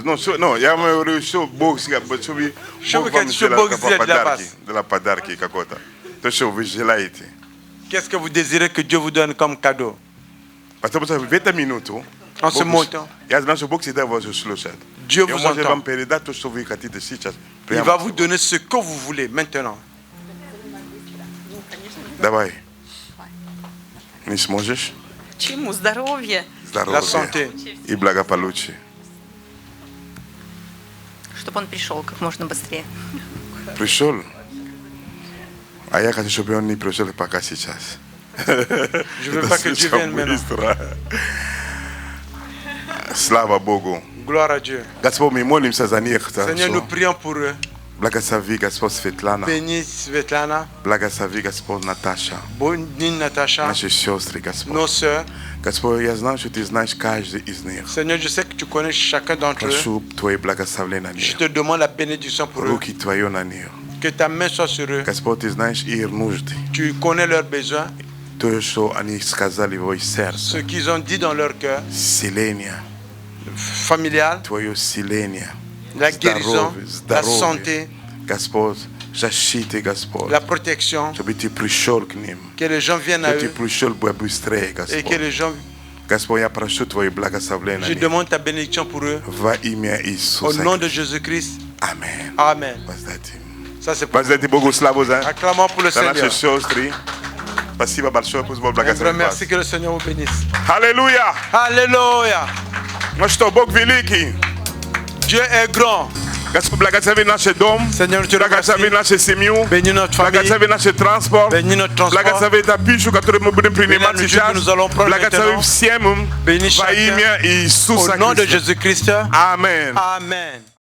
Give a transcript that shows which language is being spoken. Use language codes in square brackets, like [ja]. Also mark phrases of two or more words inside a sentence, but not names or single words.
[fr] Non, il y a un show box de la padarki kakota. Qu'est-ce que vous désirez que Dieu vous donne comme cadeau? Parce que vous avez 20 minutes. En ce moment, Dieu vous entend. Il va vous donner ce que vous voulez maintenant. [ru] Давай. Не сможешь? Чему? Здоровье. [fr] La santé. [ru] И благополучие. Чтобы он пришел как можно быстрее. Пришел. А я хочу, чтобы он не пришел пока сейчас. [fr] Je veux pas que Dieu vienne maintenant. [ru] Слава Богу. [fr] Gloire à Dieu. [ru] Господь, мы молимся за них. [fr] Seigneur, nous prions pour eux. [ru] Благослови, Господь, Светлана. [fr] Bénis Svetlana. [ru] Благослови, Господь, Наташа. [fr] Bénis Natacha. [ru] Наши сестры, Господь. [fr] Nos sœurs. [ru] Господь, я знаю, что Ты знаешь каждый из них. [fr] Seigneur, je sais que tu connais chacun d'entre eux. [ru] Прошу Твое благословение на них. [fr] Je te demande la bénédiction pour eux. [ru] Руки Твои на них. [fr] Que ta main soit sur eux. [ru] Господь, Ты знаешь их нужды. [fr] Tu connais leurs besoins. [ru] То, что они сказали в их сердце. [fr] Ce qu'ils ont dit dans leur cœur. [ru] Исцеление. [fr] Familial. [ru] Твое исцеление. [fr] La guérison. La santé. [ru] Господь, защиты, Господь. [fr] La protection. [ru] Чтобы Ты пришел к ним. [fr] Que les gens viennent à eux. [ru] Ты пришел быстрее, Господь. [fr] Et que les gens. [ru] Господь, я прошу Твое благословение. [fr] Je demande ta bénédiction pour eux. [ru] Во имя Иисуса. [fr] Au nom de Jésus-Christ. Amen. Amen. Ça c'est pour vous. Acclamons pour le Seigneur. [ru] Спасибо большое, пусть Бог благословит вас. [fr] Merci, que le Seigneur vous bénisse. [ru] Аллилуйя! [fr] Alléluia. [ru] Ну что, Бог великий. [fr] Dieu est grand. [ru] Господь, благослови наш дом. [fr] Seigneur, tu [ru] благослови нашу семью. [fr] Bénis notre famille. [ru] Благослови наш транспорт. [fr] Bénis notre transport. [ru] Благослови эту пищу, которую мы будем принимать сейчас. Благослови всем во имя Иисуса Христа. [fr] Au nom de Jésus-Christ. Amen. Amen.